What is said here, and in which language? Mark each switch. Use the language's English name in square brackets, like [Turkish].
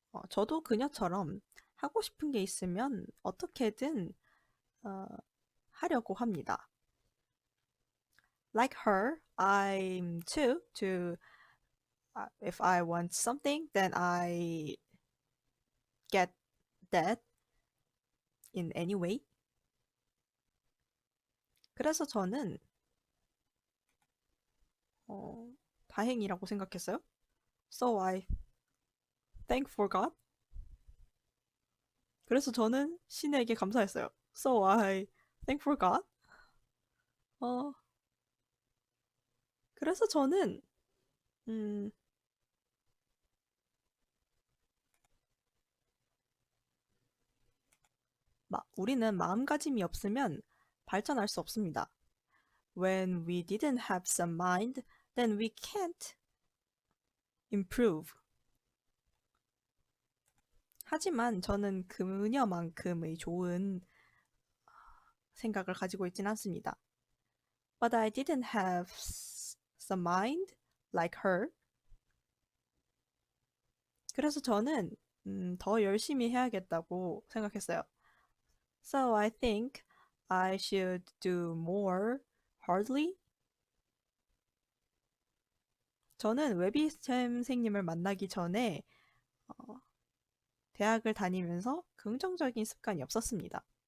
[Korean] 저도 그녀처럼 하고 싶은 게 있으면 어떻게든 하려고 합니다. [English] Like her, I'm too to if I want something, then I get that in any way. [Korean] 그래서 저는 다행이라고 생각했어요. [English] So I thank for God. [Korean] 그래서 저는 신에게 감사했어요. [English] So I thank for God. [Korean] 그래서 저는 우리는 마음가짐이 없으면 발전할 수 없습니다. [English] When we didn't have some mind, then we can't improve. [Korean] 하지만 저는 그녀만큼의 좋은 생각을 가지고 있진 않습니다. [English] But I didn't have some mind like her. [Korean] 그래서 저는 더 열심히 해야겠다고 생각했어요. [English] So I think I should do more hardly. [Korean] 저는 웨비 선생님을 만나기 전에 대학을 다니면서 긍정적인 습관이 없었습니다.